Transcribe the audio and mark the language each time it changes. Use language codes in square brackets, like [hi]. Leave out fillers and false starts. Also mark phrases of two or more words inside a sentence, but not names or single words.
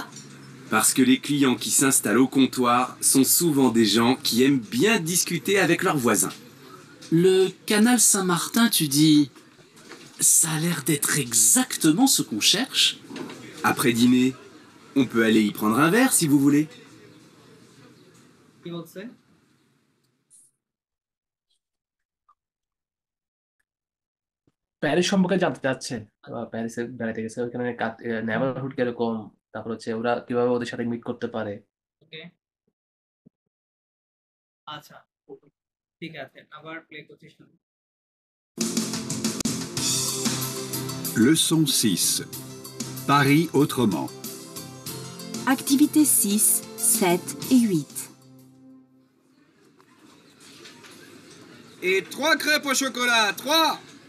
[fr] Parce que les clients qui s'installent au comptoir sont souvent des gens qui aiment bien discuter avec leurs voisins. Le canal Saint-Martin, tu dis... Ça a l'air d'être exactement ce qu'on cherche. Après dîner, on peut aller y prendre un verre si vous voulez. [bn] কি বলছে প্যারিস সম্পর্কে জানতে চাচ্ছে প্যারিসে বেড়াতে গেছে ওখানে নেবারহুড কিরকম তারপর হচ্ছে ওরা কিভাবে ওদের সাথে মিট করতে পারে ওকে আচ্ছা ঠিক আছে আবার প্লে করছি শুনুন [fr] Leçon 6. Paris autrement. Activités 6, 7 et 8. Et 3 crêpes au chocolat. 3.